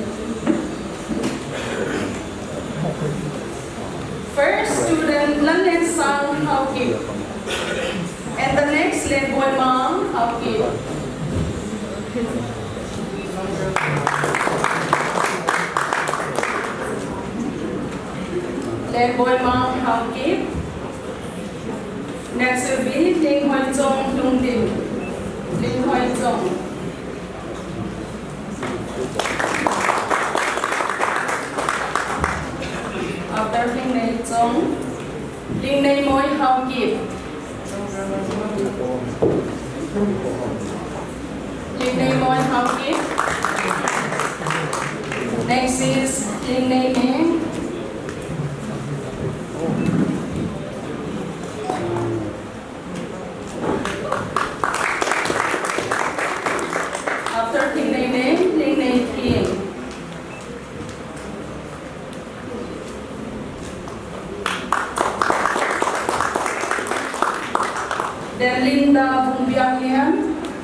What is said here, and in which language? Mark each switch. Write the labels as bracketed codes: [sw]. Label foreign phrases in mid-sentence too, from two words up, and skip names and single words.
[en] First student, Lanet Sang Hawkip, and the next, Len Mang Hawkip. Len Mang Hawkip. Next will be Ling Hoi Chong Lung Ding. Ling Hoi Chong. After Ling Nei Chong, Ling Nei Moi Hawkip. Ling Nei Moi Hawkip. Next is Ling Nei Meng. After Ling Nei Meng, Ling Nei Kim. Then Linda Vung Biak Lian.